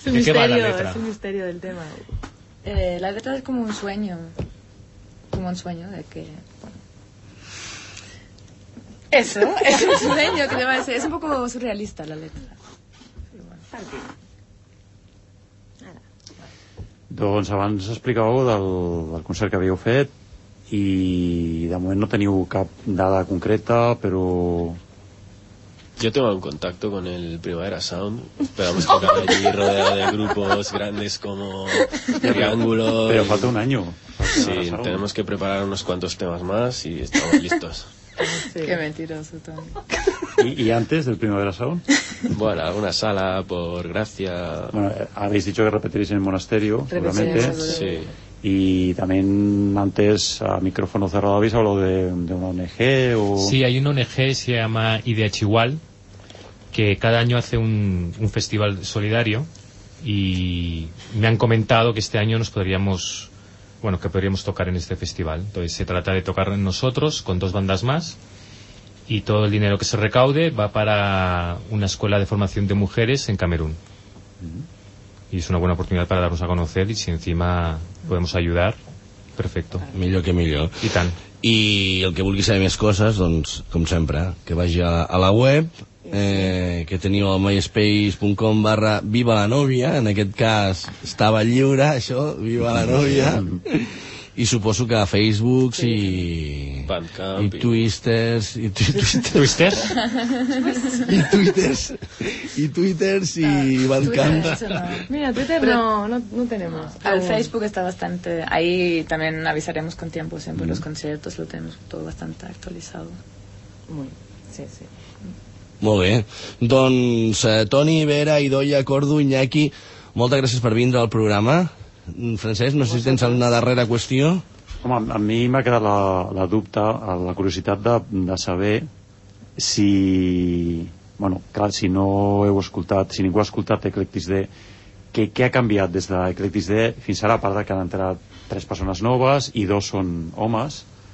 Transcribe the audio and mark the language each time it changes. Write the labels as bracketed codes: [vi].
[es] Es un misterio, es un misterio del tema. [ca] La lletra és com un sueño, de que... [es] Eso, es un sueño, que te va a decir, es un poco surrealista la lletra. Sí, bueno. Parking. [ca] Doncs abans explicàveu del concert que havíeu fet i de moment no teniu cap dada concreta, però... [es] Yo tengo un contacto con el Primavera Sound, pero vamos a tocar allí rodeado de grupos grandes como Triángulo... Pero falta un año. Sí, tenemos que preparar unos cuantos temas más y estamos listos. Sí. Qué mentiroso, Tony. ¿Y antes del Primavera Sound? Bueno, alguna sala, por gracia... Bueno, habéis dicho que repetiréis en el monasterio, seguramente. Sí. Y también antes, a micrófono cerrado, habéis hablado de una ONG o... Sí, hay una ONG, se llama IDH Igual, que cada año hace un festival solidario. Y me han comentado que este año podríamos tocar en este festival. Entonces se trata de tocar nosotros con dos bandas más. Y todo el dinero que se recaude va para una escuela de formación de mujeres en Camerún. Uh-huh. Y es una buena oportunidad para darnos a conocer y si encima podemos ayudar, perfecto. [ca] Millor que millor. I tant. I el que vulgui saber més coses, doncs, com sempre, que vagi a la web, que teniu el myspace.com/vivalanovia, en aquest cas estava lliure, això, viva la novia... I suposo que a Facebook sí. Bandcamp, i Twisters, i Twitters. Twisters? I Twitters. I Twitters i Bandcamp. [es] Twitter, mira, Twitter no tenemos. El Facebook está bastante... Ahí también avisaremos con tiempo, siempre los conciertos lo tenemos todo bastante actualizado. Muy, sí, sí. [ca] Molt bé. Doncs, Toni, Vera, Idoia, Cordo, Iñaki, moltes gràcies per vindre al programa. Francesc, no sé si tens alguna darrera qüestió. Home, a mi m'ha quedat la dubte, la curiositat de saber si, bueno, clar, si no heu escoltat, si ningú ha escoltat Eclectis D, què ha canviat des de Eclectis D fins ara, a part de que han entrat tres persones noves i dos són homes.